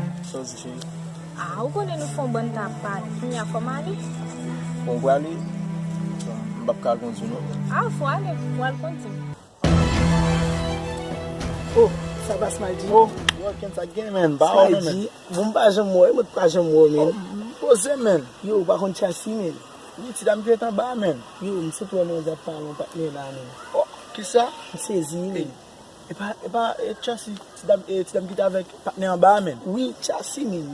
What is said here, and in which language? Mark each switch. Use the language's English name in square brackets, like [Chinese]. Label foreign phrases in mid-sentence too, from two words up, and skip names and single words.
[Haitian Creole] Chelsea, chéri. Ah, ou konnen nou fè bon tan pale? Kounye a fò m ale? Bon, pou ale? M pa ka kontinye. Ah, fò ale, pou ale kontinye. Oh, sa va, [English] Smiley? Oh, yo, Kent again, man. Ba, Smiley, man. [Haitian Creole] mwen pa janm wè, mwen pa janm wè, man. Oh, m poze, man. Yo, pa konn Chelsea, man. Wi, ti dam ki t an ba, man. Yo, m se pou mwen ap pale an patnè la, man. Oh, ki sa? M sezi, man. E, e pa, e pa, e Chelsea, ti dam, e ti dam ki t avèk patnè an ba, man. Wi, Chelsea, man.